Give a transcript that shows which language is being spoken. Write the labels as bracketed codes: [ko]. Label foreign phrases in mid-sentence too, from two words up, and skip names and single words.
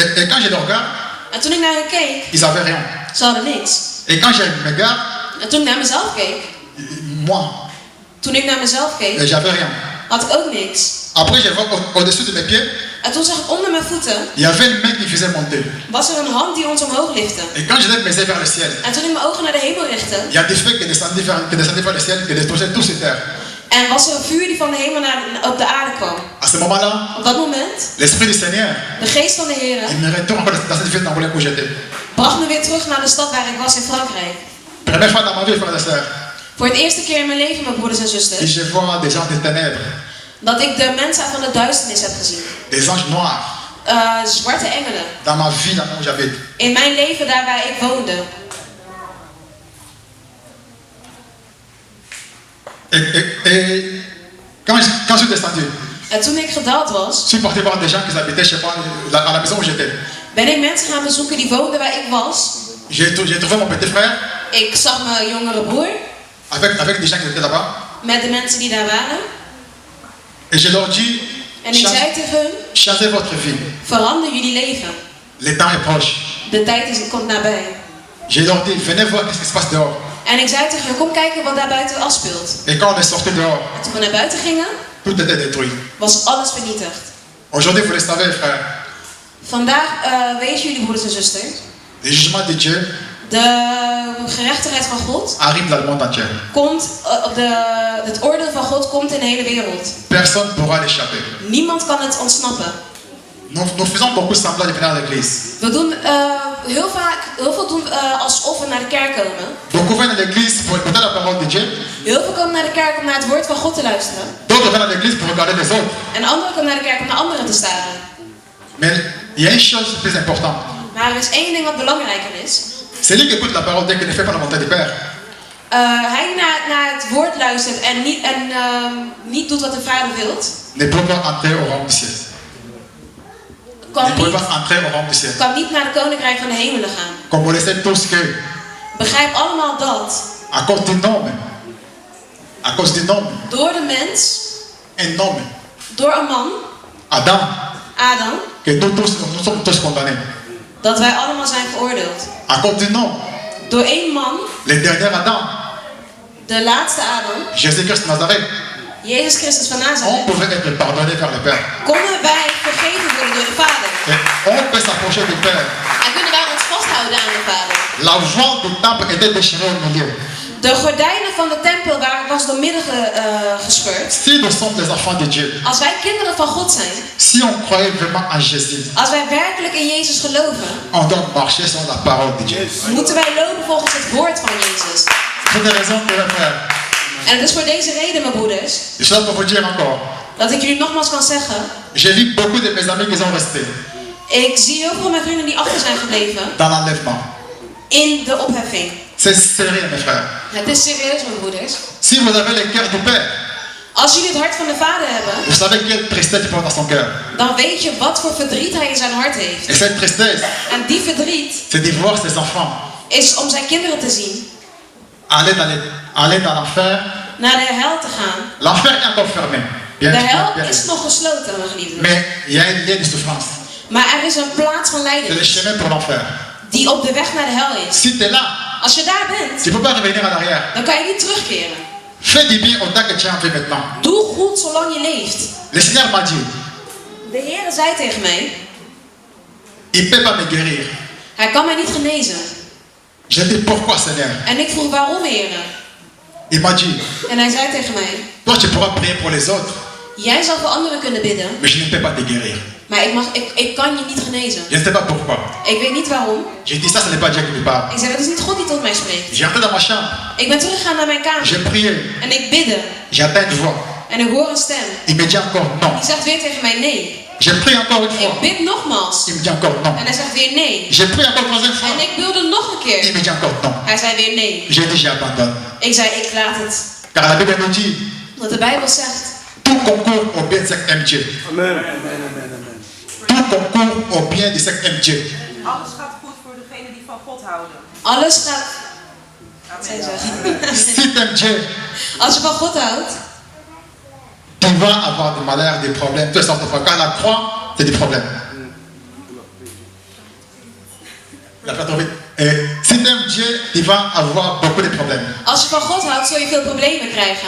[fr] Et quand je les regarde, [nl] En toen ik naar hen keek, [fr] ils n'avaient rien. [nl] ze hadden niks. [fr] Et quand je me regarde, [nl] En toen ik naar mezelf keek, [fr] moi, j'avais rien. [nl] had ik ook niks. [fr] Après, je vois au-dessus de mes pieds, [nl] En toen zag ik onder mijn voeten, [fr] il y avait une main qui faisait monter. [nl] was er een hand die ons omhoog lifte. [fr] Et quand je lève mes yeux vers le ciel, [nl] En toen ik mijn ogen naar de hemel richtte, [fr] il y a des feux qui descendaient vers le ciel, qui détruisaient tout sur terre. [nl] en was er een vuur die van de hemel op de aarde kwam. [fr] À ce moment-là, [nl] Op dat moment, [fr] l'Esprit du Seigneur, [nl] de geest van de Heer [fr] il me retourne encore dans cette ville d'Angoulême où j'étais. [nl] bracht me weer terug naar de stad waar ik was in Frankrijk. [fr] Première fois dans ma vie, frères et sœurs, [nl] Voor het eerste keer in mijn leven, mijn broeders en [fr] et [nl] zusters, [fr] je vois des gens des ténèbres, [nl] dat ik de mensen van de duisternis heb gezien. [fr] des anges noirs, [nl] Zwarte engelen. [fr] dans ma vie, là où j'habite. [nl] In mijn leven daar waar ik woonde. [fr] Et quand je suis descendu, [nl] En toen ik gedaald was, [fr] je suis parti voir des gens qui habitaient chez moi, à la maison où j'étais. [nl] ben ik mensen gaan bezoeken die woonden waar ik was. [fr] J'ai trouvé mon petit frère, [nl] Ik zag mijn jongere broer [fr] avec des gens qui étaient là-bas. [nl] met de mensen die daar waren. [fr] Et je leur dis, [nl] En ik zei tegen hun, [fr] changez votre vie. [nl] verander jullie leven. [fr] Le temps est proche. [nl] De tijd komt nabij. [fr] Je leur dis, venez voir qu'est-ce qui se passe dehors. [nl] En ik zei tegen hun, kom kijken wat daar buiten afspeelt. [fr] Et quand on est sorti dehors, [nl] En toen we naar buiten gingen, [fr] tout était détruit. [nl] was alles vernietigd. [fr] Aujourd'hui, vous le savez, frère, [nl] Vandaag weten jullie, broeders en zusters, [fr] le jugement de Dieu [nl] de gerechtigheid van God [fr] arrive dans le monde entier. [nl] komt, het oordeel van God komt in de hele wereld. [fr] Personne ne pourra l'échapper. [nl] Niemand kan het ontsnappen. [fr] Nous faisons beaucoup semblant de venir à l'église. [nl] We doen heel veel doen alsof we naar de kerk komen. [fr] Beaucoup viennent à l'église pour écouter la parole de Dieu. [nl] Heel veel komen naar de kerk om naar het woord van God te luisteren. [fr] D'autres viennent à l'église pour regarder les autres. [nl] En anderen komen naar de kerk om naar anderen te staren. [fr] Mais il y a une chose plus importante. [nl] Maar er is één ding wat belangrijker is. [fr] Celui qui écoute la parole de Dieu qui ne fait pas la volonté du Père. [nl] Hij naar het woord luistert en niet doet wat de Vader wil. [fr] Ne peut pas entrer au royaume du ciel. Ne peut pas entrer au royaume du ciel. [nl] Kan niet naar de koninkrijk van de hemelen gaan. [fr] Comme vous le savez tous que, [nl] Begrijp allemaal dat. [fr] à cause du nombre, à cause du nombre, [nl] Door de mens, [fr] un homme, [nl] door een man, Adam, Adam, [fr] que nous sommes tous condamnés. [nl] dat wij allemaal zijn veroordeeld. [fr] À cause du nombre, [nl] Door één man, [fr] le dernier Adam, [nl] de laatste Adam, [fr] Jésus-Christ de Nazareth, [nl] Jezus Christus van [fr] on [nl] Nazareth, [fr] pouvait être pardonné vers le Père. [nl] konden wij vergeven worden door de Vader. [fr] Et on peut s'approcher du Père. [nl] En kunnen wij ons vasthouden aan de Vader. [fr] La voile du temple était déchirée au milieu. [nl] De gordijnen van de tempel was door midden gescheurd. [fr] Si nous sommes des enfants de Dieu, [nl] Als wij kinderen van God zijn, [fr] si on croyait vraiment en Jésus, [nl] als wij werkelijk in Jezus geloven, [fr] on doit marcher sur la parole de Dieu. [nl] moeten wij lopen volgens het woord van Jezus. [fr] C'est une raison pour le faire. [nl] En het is voor deze reden, mijn broeders, [fr] Je suis là pour vous dire encore. [nl] dat ik jullie nogmaals kan zeggen. [fr] J'ai vu beaucoup de mes amis qui sont restés [nl] Ik zie heel veel van mijn vrienden die achter zijn gebleven [fr] dans l'enlèvement. [nl] in de opheffing. [fr] C'est sérieux, mes frères. [nl] Het is serieus, mijn broeders. [fr] Si vous avez le cœur du Père, [nl] Als jullie het hart van de Vader hebben, [fr] vous savez quelle tristesse il porte dans son cœur. [nl] dan weet je wat voor verdriet hij in zijn hart heeft. [fr] Et cette tristesse, [nl] En die verdriet [fr] c'est de voir ses enfants [nl] is om zijn kinderen te zien [fr] aller dans l'enfer. [nl] naar de hel te gaan. [fr] L'enfer est encore fermé. Bien, [nl] De [fr] bien, [nl] hel [fr] bien. [nl] is nog gesloten, mijn geliefden. [fr] Mais il y a un lieu de souffrance. [nl] Maar er is een plaats van [fr] C'est le [nl] lijden [fr] chemin pour l'enfer. [nl] die op de weg naar de hel is. [fr] Si tu es là, [nl] Als je daar bent, [fr] tu ne peux pas revenir en arrière. [nl] dan kan je niet terugkeren. [fr] Fais du bien autant que tu as envie maintenant. [nl] Doe goed zolang je leeft. [fr] Le Seigneur m'a dit, [nl] De Heer zei tegen mij, [fr] il ne peut pas me guérir. [nl] hij kan mij niet genezen. [fr] J'ai dit, pourquoi Seigneur? [nl] En ik vroeg waarom, Heer? [fr] Il m'a dit, [nl] En hij zei tegen mij, [fr] toi tu pourras prier pour les autres, [nl] jij zal voor anderen kunnen bidden, [fr] mais je ne peux pas te guérir. [nl] maar ik kan je niet genezen. [fr] Je ne sais pas pourquoi. [nl] Ik weet niet waarom. [fr] J'ai dit, ça ce n'est pas Dieu qui me parle. [nl] Ik zei, dat is niet God die tot mij spreekt. [fr] J'ai entré dans ma chambre, [nl] Ik ben teruggegaan naar mijn kamer. [fr] j'ai prié, [nl] En ik bidde. [fr] j'entends une voix. [nl] En ik hoor een stem. [fr] Il me dit encore non. [nl] Die zegt weer tegen mij nee. [fr] J'ai prié encore une fois. [nl] Ik bid nogmaals. [fr] Il me dit encore non. [nl] En hij zegt weer nee. [fr] J'ai prié encore une troisième fois. [nl] En ik wilde nog een [fr] Il [nl] keer. [fr] me dit encore non. [nl] Hij zei weer nee. [fr] J'ai dit, j'abandonne. [nl] Ik zei, ik laat het. [fr] Car la Bible nous dit, [nl] Want de Bijbel zegt, [fr] tout concourt au bien de cette MJ. Amen. Tout concourt au bien de cette MJ. [nl] Alles gaat goed voor degenen die van God houden. alles gaat... Zij Amen. zegt. [fr] Si tu aimes Dieu, [nl] Als je van God houdt, [fr] tu vas avoir des malheurs, des problèmes, toutes sortes de problèmes. Car la croix, c'est des problèmes. Il a pas trouvé. Si tu aimes Dieu, tu vas avoir beaucoup de problèmes. [nl] als je van God houdt, zul je veel problemen krijgen.